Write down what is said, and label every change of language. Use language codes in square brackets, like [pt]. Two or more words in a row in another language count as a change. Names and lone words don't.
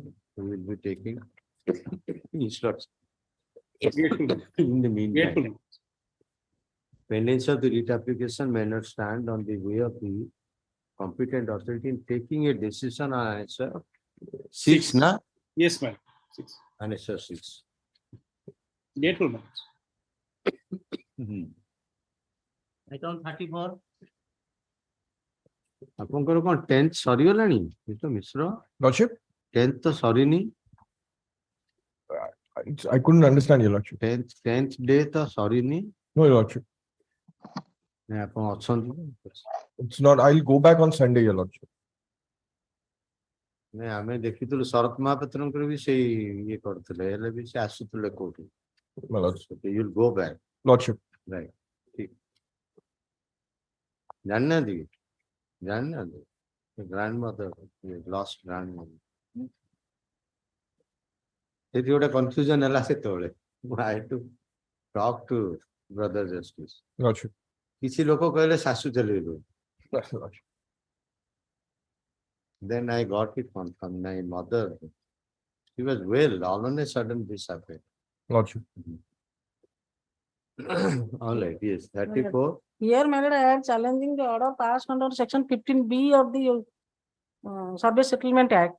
[en] We will be taking instructions. In the meantime, pendants of the writ application may not stand on the way of the competent authority in taking a decision on Annexure 6, na? Yes, ma'am. 6. Annexure 6. Grateful, ma'am. Item 34. [or] ଆପଣଙ୍କର କଣ 10th ସରିଗଲାଣି ମିଷ୍ଟର ମିଶ୍ର? [en] Lordship? [or] 10th ତ ସରିନି? [en] I couldn't understand your lordship. [or] 10th day ତ ସରିନି? [en] No, your lordship. [or] ନାଇଁ ଆପଣ ଅଛନ୍ତି? [en] It's not. I'll go back on Sunday, your lordship. [or] ନାଇଁ ଆମେ ଦେଖିଥିଲୁ ଶରତ ମହାପାତ୍ରଙ୍କର ବି ସେଇ ଇଏ କରୁଥିଲେ ହେଲେ ବି ସେ ଆସୁଥିଲେ କୋଉଠି? [en] My lordship. You'll go back. Lordship. Right. ठीक. जानना दी. Grandmother, lost grandmother. [or] ସେଠି ଗୋଟେ confusion ହେଲା ସେତେବେଳେ। [en] I had to talk to brother justice. Lordship. [or] କିଛି ଲୋକ କହିଲେ ଶାଶୁ ଚଲେଇବେ। [en] Lordship. Then I got it confirmed. My mother, she was well, all on a sudden this happened. Lordship. All right, yes, 34. Here, my lord, I am challenging the order passed under section 15B of the Service Settlement Act.